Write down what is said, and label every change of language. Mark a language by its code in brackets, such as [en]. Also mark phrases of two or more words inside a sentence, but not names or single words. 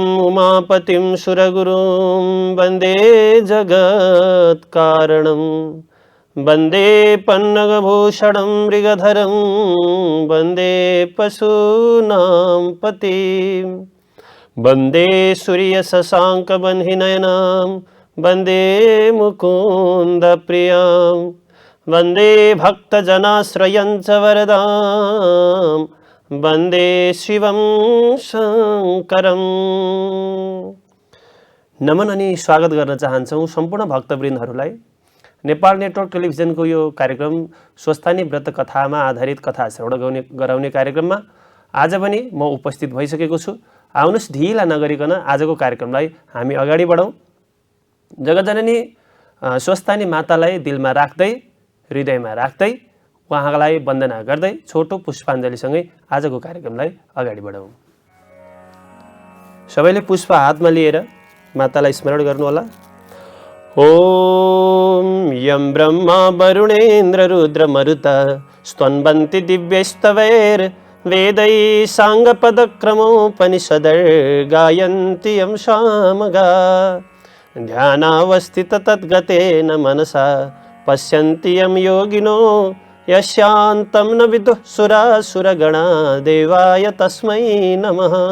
[sa] उमापतिं सुरगुरुं वन्दे जगत्कारणं वन्दे पन्नगभूषणं मृगधरं वन्दे पशूनां पतिं वन्दे सूर्यशशाङ्कवह्निनयनं वन्दे मुकुन्दप्रियां वन्दे भक्तजनाश्रयं च वरदां वन्दे शिवं शङ्करम्। [ne] नमन अनि स्वागत गर्न चाहन्छौँ सम्पूर्ण भक्तवृन्दहरूलाई। नेपाल नेटवर्क टेलिभिजनको यो कार्यक्रम स्वस्थानी व्रत कथामा आधारित कथा श्रवण गराउने कार्यक्रममा आज पनि म उपस्थित भइसकेको छु। आउनुहोस् ढिला नगरिकन आजको कार्यक्रमलाई हामी अगाडि बढाउँ। जगतजननी स्वस्थानी मातालाई दिलमा राख्दै हृदयमा राख्दै उहाँलाई वन्दना गर्दै छोटो पुष्पाञ्जलीसँगै आजको कार्यक्रमलाई अगाडि बढाउँ। सबैले पुष्प हातमा लिएर मातालाई स्मरण गर्नुहोला। [sa] ओम यं ब्रह्मा वरुणेन्द्र रुद्र मरुता स्तन्वन्ति दिव्यैस्तवैर् वेदै साङ्गपदक्रमोपनिषदैर्गायन्ति यं सामगा ध्यानावस्थित तद्गतेन मनसा पश्यन्ति यं योगिनो यस्यान्तं न विदुः सुरासुरगणा देवाय तस्मै नमः।